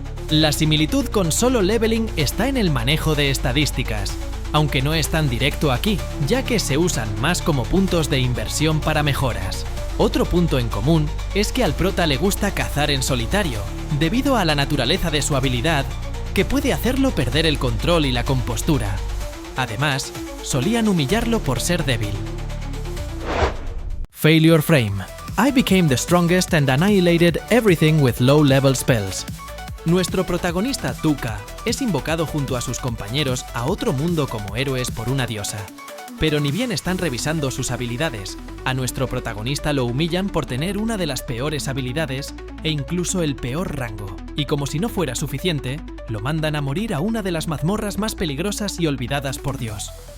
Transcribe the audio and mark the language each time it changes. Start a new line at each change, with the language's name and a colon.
Spanish: La similitud con Solo Leveling está en el manejo de estadísticas, aunque no es tan directo aquí, ya que se usan más como puntos de inversión para mejoras. Otro punto en común es que al prota le gusta cazar en solitario, debido a la naturaleza de su habilidad, que puede hacerlo perder el control y la compostura. Además, solían humillarlo por ser débil.
English: Failure Frame. I became the strongest and annihilated everything with low-level spells.
Spanish: Nuestro protagonista Tuka es invocado junto a sus compañeros a otro mundo como héroes por una diosa. Pero ni bien están revisando sus habilidades, a nuestro protagonista lo humillan por tener una de las peores habilidades e incluso el peor rango. Y como si no fuera suficiente, lo mandan a morir a una de las mazmorras más peligrosas y olvidadas por Dios.